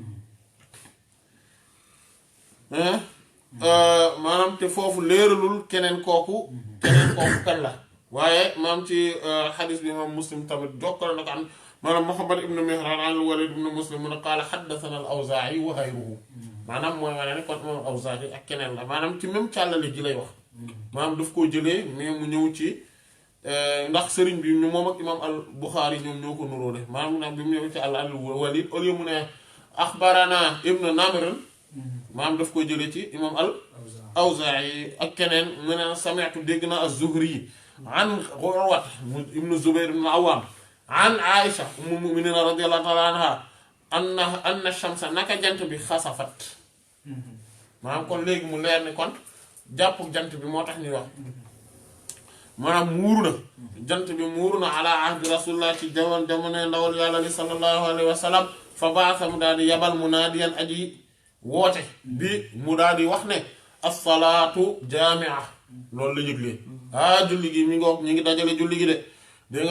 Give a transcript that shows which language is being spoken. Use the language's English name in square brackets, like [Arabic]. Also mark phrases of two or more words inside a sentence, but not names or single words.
[Wolof] maanaam te foofu leeralul keneen kooku kan la waaye maam ci xadis bi moom Muslim tamit jokkal na ko am maanaam Muhammad ibn Mihran an al-Walid ibn Muslim mu ne [Arabic] قال حدثنا الأوزاعي وغيره [Wolof] maanaam mooy wane ne kon moom al-Awzaa'i ak keneen la maanaam ci même càllale ji lay wax maanaam daf koo jëlee mais mu ñëw ci ndax sëriñ bi moom ak imam al Buxaari ñoom ñoo ko nuróole maanaam bi mu ñëw ci al-Walid [French] au lieu [Wolof] mu ne axbarana ibn Namr maanaam daf koo jëlee ci imam al Awzaa'i ak keneen mu ne sami'tu dégg naa az-Zuhri an Urwata ibn Zubayr ibn Awwam an Aisha [Arabic] أم المؤمنين رضي الله تعالى عنها أن الشمس [Wolof] naka jant bi xasafat maanaam kon léegi mu leer ni kon jàpp jant bi moo tax ñuy wax maanaam muuru na jant bi muuru na [Arabic] على عهد رسول الله [Wolof] ci jamono ndawal yàlla li [Arabic] صلى الله عليه وسلم فبعث [Wolof] mu daal di yabal munaadiyan aji woote bi mu daal di wax ne [Arabic] الصلاة جامعة [Wolof] loolu la yëglee julli gi mi ngoog ñu ngi dajale julli gi de dégg nga